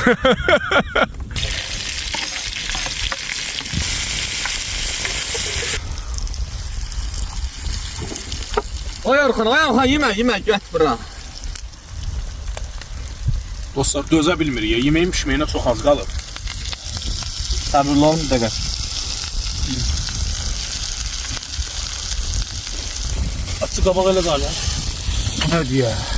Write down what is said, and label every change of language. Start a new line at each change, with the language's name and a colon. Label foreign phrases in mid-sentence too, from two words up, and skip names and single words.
Azerbaijani: Oy Orxan, yemə, gət bura. Dostlar, dözə bilmirik, yeməyin pişməyinə çox az qalıb. Səbirli olun bir dəqiqə.
Turkish: Açı kabak öyle var ya.
Azerbaijani: Bu nə deyə?